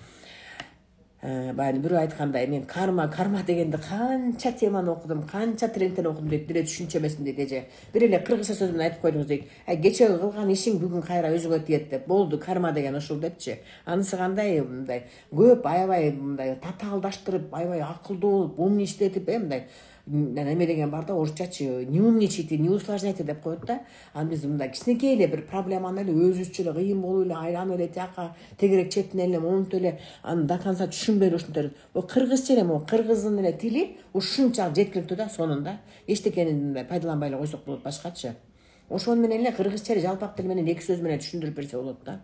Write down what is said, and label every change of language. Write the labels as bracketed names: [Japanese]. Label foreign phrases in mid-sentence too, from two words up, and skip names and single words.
[Kyrgyz] Баягы бирөө айткандай, мен карма дегенде канча теманы окудум, канча тренингтен окудум дейт, бир эле түшүнчө эмесин дейт эже. Бир эле кыргызча сөз менен айтып койдуңуз дейт. Кечеги кылган ишиң бүгүн кайра өзүңө тиет деп. Болду, карма деген ушул депчи. Анысы кандай, мындай көп аябай мындай татаалдаштырып, аябай акылдуу болуп, умный иштетип, мындай неме деген бар да, орусчачы, [Russian] не умничайте, не усложняйте [Kyrgyz] деп коет да. Анан биз мындай кичинекей эле бир проблеманы эле өзүбүзчө эле кыйын болуп эле айланып эле тияка тегерек четине эле монтип эле аны [Russian] до конца [Kyrgyz] түшүнбөй эле ушинтип. Бул кыргызча эле, кыргыздын эле тили ушунчалык жеткиликтүү да сонун да. Эчтекени пайдаланбай эле койсок болот башкачы. Ошон менен эле кыргызча жалпак тил менен 2 сөз менен түшүндүрүп берсе болот да.